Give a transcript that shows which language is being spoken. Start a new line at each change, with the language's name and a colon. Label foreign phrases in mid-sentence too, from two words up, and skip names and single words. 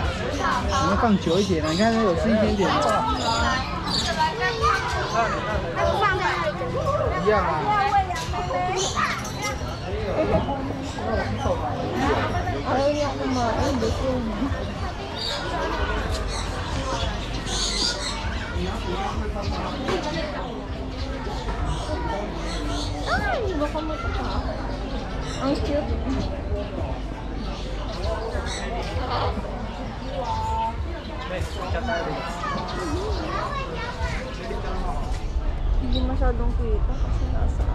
Chinese: 你们放久一点了，你看它有新鲜点。一样啊。
Filipino: Ay, busog. Ay, baka matuka. Ang cute. Hindi masyadong kita kasi nasaan.